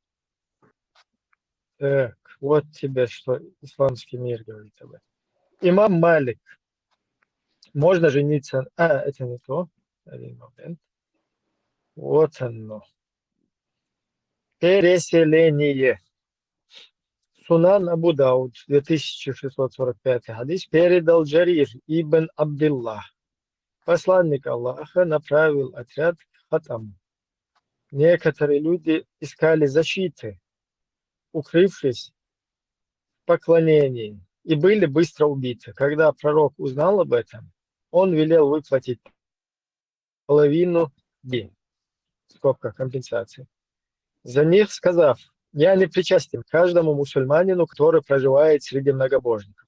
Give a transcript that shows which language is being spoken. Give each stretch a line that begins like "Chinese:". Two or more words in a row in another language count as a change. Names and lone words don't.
Russian: Так, вот тебе, что исламский мир говорит об этом. Имам Малик. Можно жениться... это не то. Один момент. Вот оно. Переселение. Сунан Абу Дауд, 2645 хадис, передал Джарир ибн Абдилла. Посланник Аллаха направил отряд к Хатаму. Некоторые люди искали защиты, укрывшись в поклонении, и были быстро убиты. Когда пророк узнал об этом, он велел выплатить половину денег, скобка компенсации, за них, сказав: я не причастен к каждому мусульманину, который проживает среди многобожников.